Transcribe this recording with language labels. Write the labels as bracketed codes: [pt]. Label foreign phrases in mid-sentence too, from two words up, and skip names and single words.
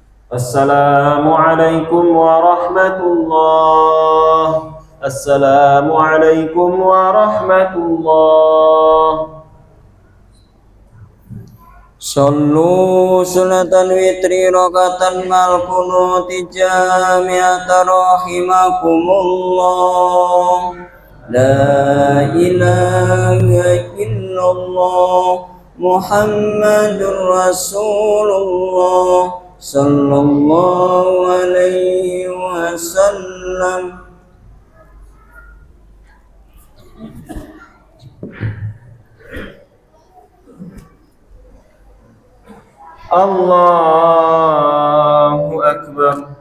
[ar] السلام عليكم ورحمة الله. السلام عليكم ورحمة الله. صلوا صلاة الوتر ركعة مع القنوت جامعة رحمكم الله. لا إله إلا الله محمد رسول الله صلى الله عليه وسلم. الله أكبر.